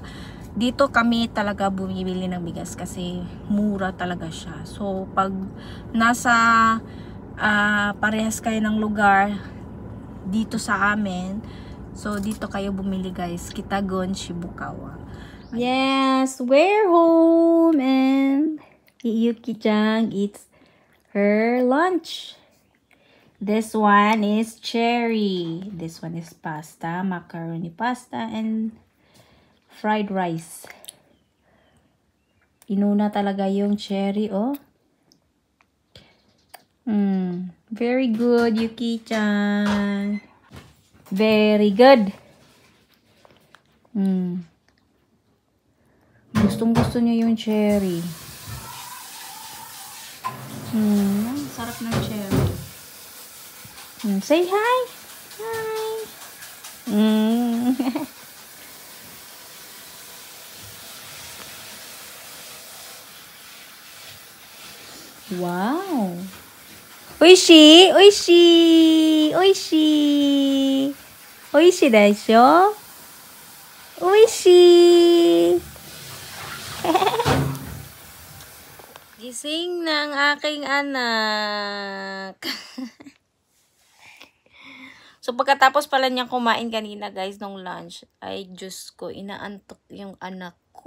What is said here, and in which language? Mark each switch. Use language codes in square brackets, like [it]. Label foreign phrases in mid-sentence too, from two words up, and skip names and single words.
[tl] Dito kami talaga bumibili ng bigas kasi mura talaga siya. So, pag nasa parehas kayo ng lugar dito sa amin, so dito kayo bumili guys. Kitagun, Shibukawa. [en] Yes, we're home and Yuki-chan eats her lunch. This one is cherry. This one is pasta, macaroni pasta, and fried rice. Inuna talaga yung cherry, oh. Very good, Yuki-chan. Very good. [tl] Gustong-gusto niya yung cherry. Sarap ng cherry. [en] Say hi. Hi. Wow. [ja] おいしい、おいしい、おいしい. おいしいでしょう? Oishi. [tl] Gising ng aking anak. So, pagkatapos pala niyang kumain kanina, guys, nung lunch, ay, Diyos ko, inaantok yung anak ko.